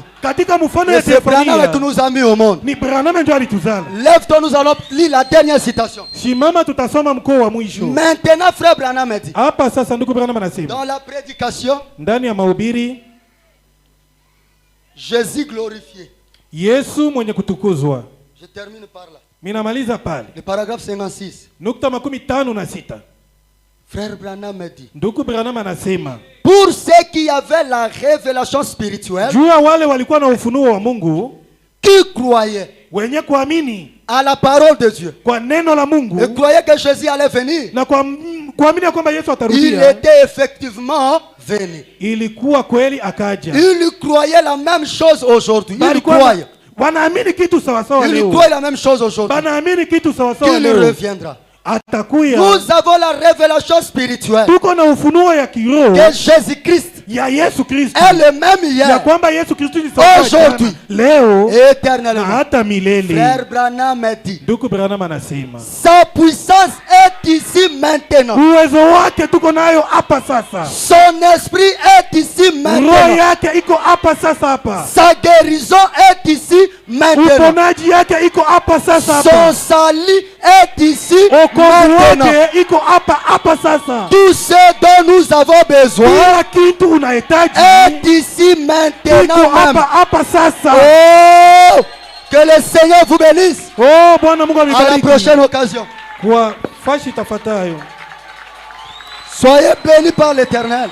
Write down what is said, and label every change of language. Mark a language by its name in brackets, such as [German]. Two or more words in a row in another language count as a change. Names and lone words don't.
[French] Et c'est Branham qui nous a mis au monde. Lève-toi, nous allons lire la dernière citation. Maintenant, frère Branham a dit, dans la prédication, Jésus glorifié. [Swahili] Yesu mwenye kutukuzwa. [French] Je termine par là. [Swahili] Minamaliza pale. [French] Le paragraphe 56. [Swahili] Nukta 56. [French] Frère Branham a dit. [Swahili] Ndugu Branham anasema, [French] pour ceux qui avaient la révélation spirituelle, [Swahili] jua wale walikuwa na ufunuo wa Mungu, [French] qui croyaient, [Swahili] wenye kuamini [French] à la parole de Dieu, [Swahili] kwa neno la Mungu, [French] et croyaient que Jésus allait venir, [Swahili] na kuamini kwamba Yesu atarudia. [French] Il était effectivement venu. [Swahili] Ilikuwa kweli akaja. [French] Il croyait la même chose aujourd'hui. Il croyait. [Swahili] Wanaamini kitu sawa sawa leo. [French] Il croyait la même chose aujourd'hui. [Swahili] Wanaamini kitu sawa sawa leo. [French] Il reviendra. [Swahili] Atakuya. [French] Nous avons la révélation spirituelle. [Swahili] Tuko na ufunuo ya kiroho. [French] Que Jésus-Christ [Swahili] ya Yesu Kristo [French] est le même hier. [Swahili] Ya kwamba Yesu Kristo ni sawa [French] aujourd'hui, [Swahili] leo, [French] éternellement. [Swahili] Na hata milele. [French] Frère Branham a dit. [Swahili] Ndugu Branham anasema, [French] sa puissance est ici maintenant. [Swahili] Uwezo wake tuko nayo hapa sasa. [French] Son esprit est ici maintenant. [Swahili] Roho yake iko hapa sasa hapa. [French] Sa guérison est ici maintenant. [Swahili] Uponaji yake iko hapa sasa hapa. [French] Son salut est ici maintenant. [Swahili] Iko hapa sasa. [French] Tout ce dont nous avons besoin est ici maintenant même. Oh, que le Seigneur vous bénisse. À la prochaine occasion. Soyez bénis par l'Éternel.